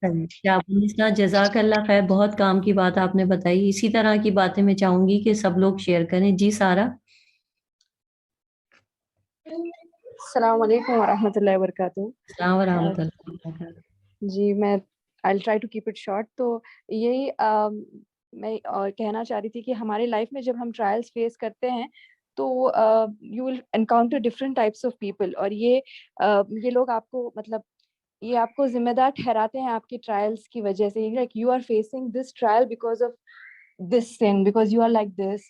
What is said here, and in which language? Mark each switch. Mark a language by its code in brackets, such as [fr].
[ur] شہاب النساء، جزاک اللہ خیر. بہت کام کی بات آپ نے بتائی. اسی طرح کی باتیں میں چاہوں گی کہ سب لوگ شیئر کریں. جی سارا. السلام علیکم ورحمۃ اللہ وبرکاتہ. السلام ورحمۃ اللہ وبرکاتہ. جی میں [en] I'll try to keep it short. [ur] تو یہی میں کہنا چاہ رہی تھی کہ ہمارے لائف میں جب ہم ٹرائلس فیس کرتے ہیں تو [en] you will encounter different types of people, [ur] اور یہ لوگ آپ کو مطلب یہ آپ کو ذمہ دار ٹھہراتے ہیں آپ کی ٹرائلس کی وجہ سے. [en] Like you are facing this trial because of this sin, because you are like this.